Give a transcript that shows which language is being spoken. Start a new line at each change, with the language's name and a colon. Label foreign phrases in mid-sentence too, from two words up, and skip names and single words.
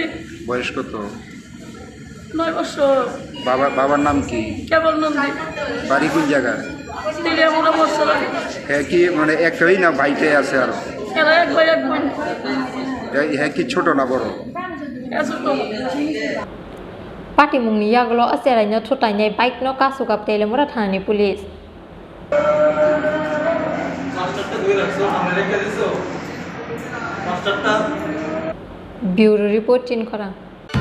Bangla: বয়স কত 9 বছর বাবার নাম কি কেবল নন্দী বাড়ি কোন জায়গায় তেলিয়ামুড়া মশলা হ্যাঁ কি মানে একটাই না ভাইটাই আছে আর এরা এক ভাই এক বোন হ্যাঁ কি ছোট না বড় ছোটো
Kok Borok: pati mung ni yaglo aserai no thutai nei bike no kasukap Telemura thani
English: police bureau report
Kok Borok: chin kora